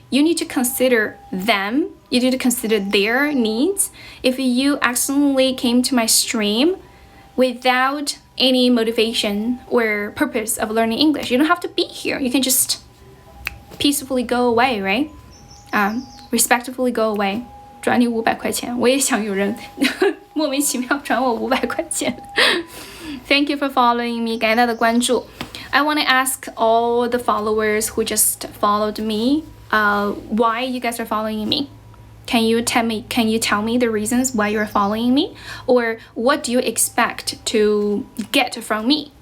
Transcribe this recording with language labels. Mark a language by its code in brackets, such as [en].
[en] You need to consider them. You need to consider their needs. If you accidentally came to my stream without any motivation or purpose of learning English, you don't have to be here. You can just peacefully go away, right? Respectfully go away. [zh] 转你500块钱，我也想有人莫名其妙转我500块钱。 [en] Thank you for following me. [zh] 感谢大家的关注。 [en] I want to ask all the followers who just followed me, why you guys are following me. Can you tell me the reasons why you're following me? Or what do you expect to get from me?